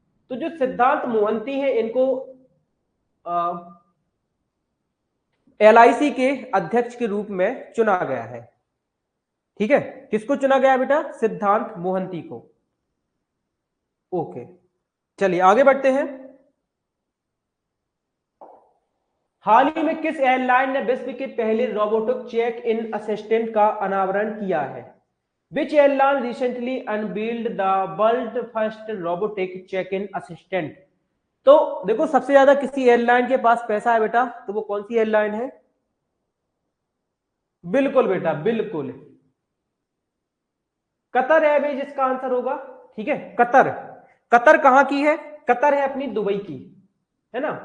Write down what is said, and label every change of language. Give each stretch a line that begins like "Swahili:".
Hindi: तो जो सिद्धांत मोहंती है, इनको LIC के अध्यक्ष के रूप में चुना गया है, ठीक है। किसको चुना गया बेटा? सिद्धांत मोहंती को, ओके। चलिए आगे बढ़ते हैं। हाल ही में किस एयरलाइन ने विश्व के पहले रोबोटिक चेक इन असिस्टेंट का अनावरण किया है?
English: Which airline recently unveiled the world first robotic check-in assistant?
Hindi: तो देखो सबसे ज्यादा किसी एयरलाइन के पास पैसा है बेटा, तो वो कौन सी एयरलाइन है? बिल्कुल बेटा, बिल्कुल कतर एयरवेज इसका आंसर होगा, ठीक है। कतर, कतर कहां की है? कतर है अपनी दुबई की, है ना।